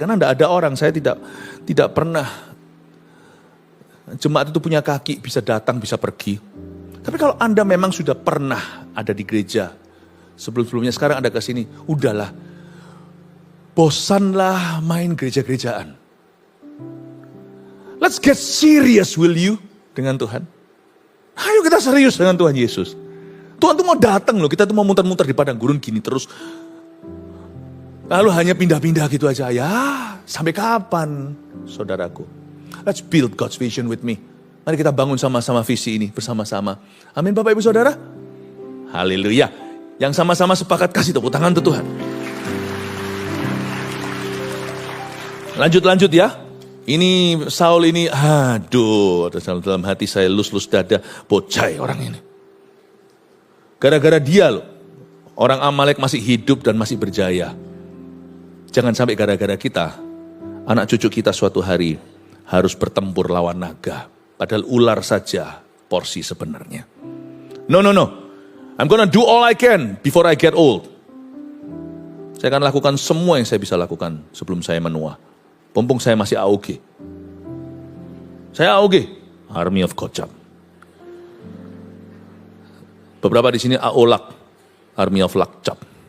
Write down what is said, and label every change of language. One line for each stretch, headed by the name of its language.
Indonesian: Karena Anda ada orang, saya tidak pernah. Jemaat itu punya kaki, bisa datang, bisa pergi. Tapi kalau Anda memang sudah pernah ada di gereja, sebelum-sebelumnya sekarang Anda ke sini, udahlah. Bosanlah main gereja-gerejaan.
English: Let's get serious, will you?
Indonesian: Dengan Tuhan. Ayo kita serius dengan Tuhan Yesus. Tuhan tuh mau datang loh, kita tuh mau muter-muter di padang gurun gini terus. Lalu hanya pindah-pindah gitu aja. Ya, sampai kapan, saudaraku?
English: Let's build God's vision with me.
Indonesian: Mari kita bangun sama-sama visi ini bersama-sama. Amin Bapak Ibu Saudara. Haleluya. Yang sama-sama sepakat kasih tepuk tangan untuk Tuhan. Lanjut ya. Ini Saul ini, dalam hati saya lus-lus dada, bocai orang ini. Gara-gara dia loh, orang Amalek masih hidup dan masih berjaya. Jangan sampai gara-gara kita, anak cucu kita suatu hari harus bertempur lawan naga. Padahal ular saja porsi sebenarnya.
English: No. I'm gonna do all I can before I get old.
Indonesian: Saya akan lakukan semua yang saya bisa lakukan sebelum saya menua. Mumpung saya masih AOG. Saya AOG,
English: Army of God Job.
Indonesian: Beberapa di sini AOLAK,
English: Army of Luck Job.